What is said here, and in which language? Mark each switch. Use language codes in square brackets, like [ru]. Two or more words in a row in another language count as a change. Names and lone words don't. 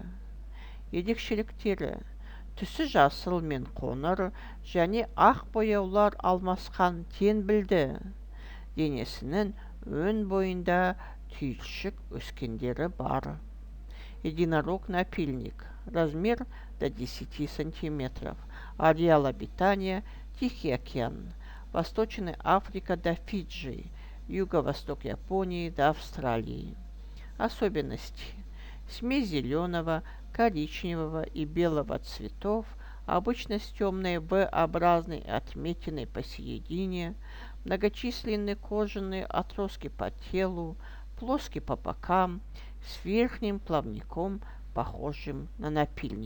[kk] Ерекшеліктері: түсі жасыл мен қоңыр және ақ бояулар алмасқан теңбілді. Денесінің өн бойында түйіршік өскендері бар. [ru] Единорог-напильник. Размер до 10 сантиметров. Ареал обитания – Тихий океан. Восточная Африка до Фиджи. Юго-восток Японии до Австралии. Особенности: смесь зеленого, коричневого и белого цветов, обычно с темной V-образной отметиной посередине, многочисленные кожаные отростки по телу, плоский по бокам, с верхним плавником, похожим на напильник.